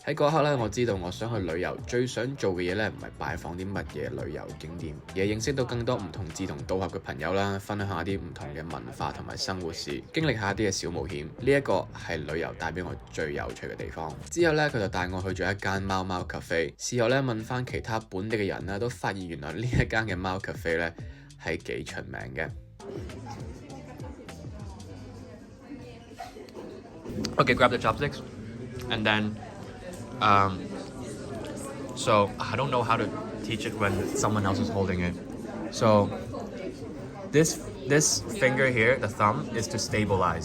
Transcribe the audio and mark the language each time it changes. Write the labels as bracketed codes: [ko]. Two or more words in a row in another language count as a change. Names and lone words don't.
[yue] 喺嗰刻咧，我知道我想去旅遊最想做嘅嘢咧，唔係拜訪啲乜嘢旅遊景點，而係認識到更多唔同志同道合嘅朋友啦，分享下啲唔同嘅文化同埋生活史，經歷下啲嘅小冒險。呢一個係旅遊帶俾我最有趣嘅地方。之後咧，佢就帶我去咗一間貓貓 cafe。事後咧問翻其他本地嘅人咧，都發現原來呢一間嘅貓 cafe 咧係幾出名嘅。 [en] Okay, grab the chopsticks. And then, so I don't know how to teach it when someone else is holding it. So this finger here, the thumb, is to stabilize.